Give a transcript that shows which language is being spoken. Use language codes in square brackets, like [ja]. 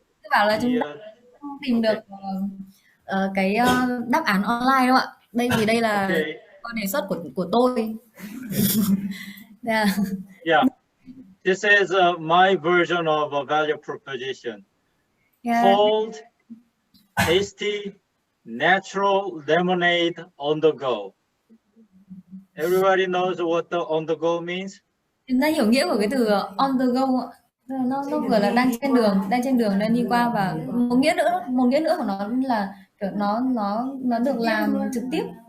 [vi] Tôi bảo là chúng ta không tìm được cái đáp án online đâu ạ. Đây là đề xuất của tôi. Yeah. [en] Yeah, this is my version of a value proposition. Yeah. Cold, tasty, natural lemonade on the go. Everybody knows what the on the go means. [vi] Chúng ta hiểu nghĩa của cái từ on the go ạ. Nó vừa là đang trên đường đang đi qua, và một nghĩa nữa của nó là kiểu nó được làm trực tiếp.